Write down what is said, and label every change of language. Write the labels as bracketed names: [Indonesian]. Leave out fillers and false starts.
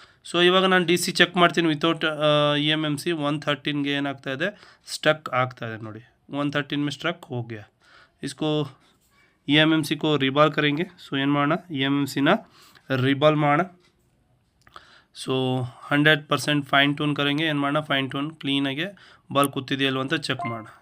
[Kannada] So ಇವಾಗ ನಾನು DC check ಮಾಡ್ತೀನಿ ವಿತೌಟ್ EMMC 113ಗೆ ಏನಾಗ್ತಾ ಇದೆ, ಸ್ಟಕ್ ಆಗ್ತಾ ಇದೆ ನೋಡಿ, [Hindi] 113 में स्ट्रक हो गया। इसको EMMC को रिबॉल करेंगे। [Kannada] सो ಏನು ಮಾಡೋಣ, EMMC ನ रिबॉल ಮಾಡೋಣ। So 100% fine tune ಕರೆಂಗೆ। ಏನು ಮಾಡೋಣ, ಫೈನ್ ಟ್ಯೂನ್ ಕ್ಲೀನಾಗಿ ಬಾಲ್ ಕೂತಿದೆಯಲ್ವ ಅಂತ ಚೆಕ್ ಮಾಡೋಣ।